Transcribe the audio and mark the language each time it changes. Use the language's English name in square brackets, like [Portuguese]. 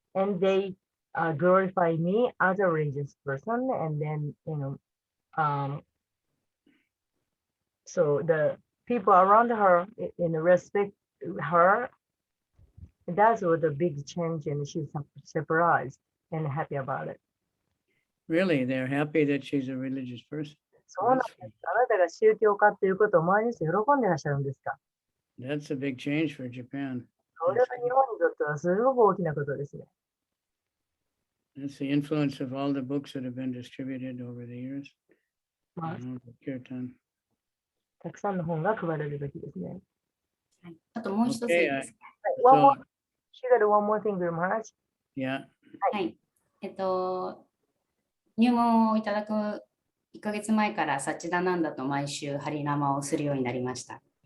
[English] And they glorify me as a religious person, and then so the people around her respect her. That's what the big change, and she's surprised and happy about it. Really, they're happy that she's a religious person. [Japanese] そうなんです。あなたが宗教家っていうことを周りの人喜んでらっしゃるんですか。 [English] That's a big change for Japan. [Japanese] それは日本にとってはすごく大きなことですね。 [English] That's the influence of all the books that have been distributed over the years. まあ、 Kirtan. [Japanese] たくさんの本が配られるべきですね。はい、あともう一ついいですか。 [English] One So, more, she got one more thing, Guru Maharaj. yeah, [Japanese] はい。入門をいただく1ヶ月前からサッチダナンダと毎週ハリナマをするようになりました。